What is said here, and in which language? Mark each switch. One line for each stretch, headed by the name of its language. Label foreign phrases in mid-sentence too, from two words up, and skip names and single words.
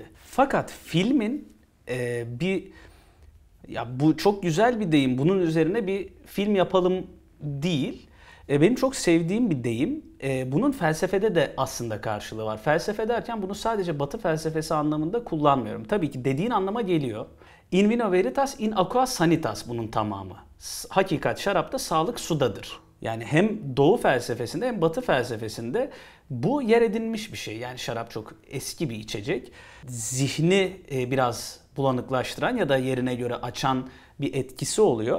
Turkish: Fakat filmin bu çok güzel bir deyim. Bunun üzerine bir film yapalım değil. Benim çok sevdiğim bir deyim. Bunun felsefede de aslında karşılığı var. Felsefe derken bunu sadece Batı felsefesi anlamında kullanmıyorum. Tabii ki dediğin anlama geliyor.
Latin: In vino veritas, in aqua sanitas
Turkish: bunun tamamı. Hakikat şarapta, sağlık sudadır. Yani hem Doğu felsefesinde hem Batı felsefesinde bu yer edinmiş bir şey. Yani şarap çok eski bir içecek. Zihni biraz bulanıklaştıran ya da yerine göre açan bir etkisi oluyor.